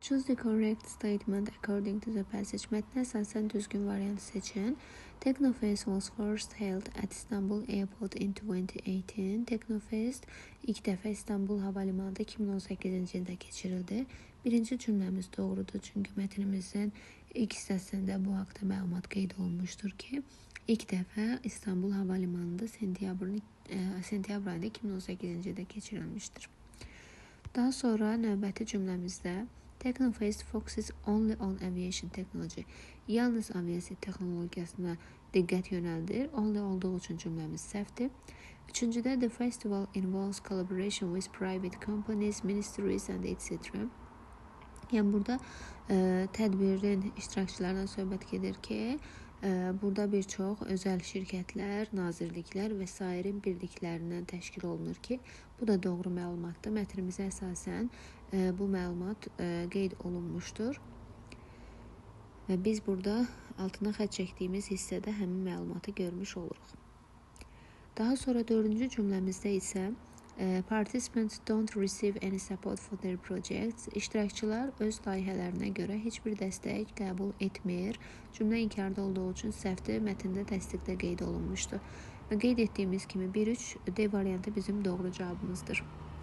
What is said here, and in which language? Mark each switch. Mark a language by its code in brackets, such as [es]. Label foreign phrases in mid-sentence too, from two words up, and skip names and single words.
[en] Choose the correct statement according to the passage. [az] Mətnə əsasən düzgün variantı seçin. [en] Technofest was first held at Istanbul Airport in 2018. [az] Technofest ilk dəfə İstanbul Hava Limanı'nda 2018-ci ildə keçirildi. Birinci cümləmiz doğrudur, çünki mətnimizin ilk hissəsində bu haqda məlumat qeyd olunmuşdur ki, ilk dəfə İstanbul Hava Limanı'nda sentyabr ayında 2018-ci ildə keçirilmişdir. Daha sonra növbəti cümləmizdə [en] Technofest focuses only on aviation technology. [az] Yalnız aviasiya texnologiyasına diqqət yönəldir. Only olduğu üçün cümləmiz səhvdir. [en] Üçüncüdə the festival involves collaboration with private companies, ministries and etc. [az] Yəni burada tədbirin iştirakçılarından söhbət gedir ki, burada bir çox özəl şirkətlər, nazirliklər və sair birliklərindən təşkil olunur ki, bu da doğru məlumatdır. Mətnimizə əsasən bu məlumat qeyd olunmuşdur. Və biz burada altına xətt çəkdiyimiz hissədə həmin məlumatı görmüş oluruq. Daha sonra dördüncü cümləmizdə isə [en] participants don't receive any support for their projects. [az] İştirakçılar öz layihələrinə görə heç bir dəstək qəbul etmir. Cümlə inkarda olduğu üçün səhvdir, mətndə təsdiqdə qeyd olunmuşdur. Və qeyd etdiyimiz kimi 1-3 D variantı bizim doğru cavabımızdır.